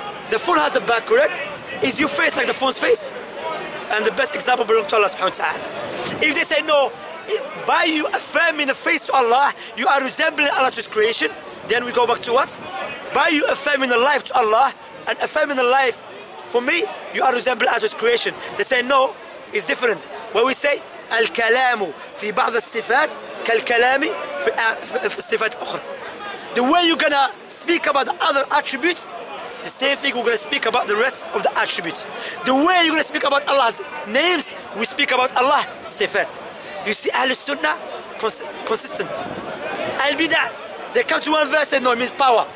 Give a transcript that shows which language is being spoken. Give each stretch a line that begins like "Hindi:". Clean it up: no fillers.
English: The phone has a back, correct? Is your face like the phone's face? And the best example belongs to Allah subhanahu wa ta'ala. If they say no, by you affirming the face to Allah, you are resembling Allah to His creation, then we go back to what? By you affirming the life to Allah and affirming the life for me, you are resembling Allah to His creation. They say no, it's different. When we say
Arabic: الكلام في بعض الصفات كالكلام في الصفات الأخرى.
English: The way you're gonna speak about the other attributes, the same thing we're gonna speak about the rest of the attributes. The way you're gonna speak about Allah's names, we speak about Allah's sifat. You see, Ahl Sunnah consistent. Al Bidah, they come to one verse and no, it means power.